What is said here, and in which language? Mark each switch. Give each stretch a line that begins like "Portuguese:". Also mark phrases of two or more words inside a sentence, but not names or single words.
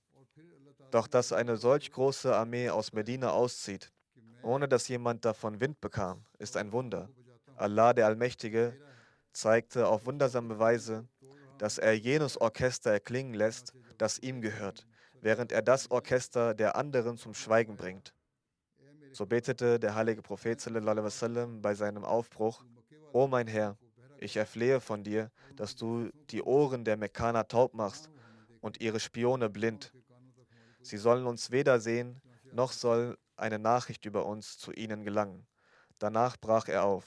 German: Doch dass eine solch große Armee aus Medina auszieht, ohne dass jemand davon Wind bekam, ist ein Wunder. Allah, der Allmächtige, zeigte auf wundersame Weise, dass er jenes Orchester erklingen lässt, das ihm gehört, während er das Orchester der anderen zum Schweigen bringt. So betete der heilige Prophet
Arabic: صلى الله عليه وسلم
German: bei seinem Aufbruch: O mein Herr, ich erflehe von dir, dass du die Ohren der Mekkaner taub machst und ihre Spione blind. Sie sollen uns weder sehen, noch soll eine Nachricht über uns zu ihnen gelangen. Danach brach er auf.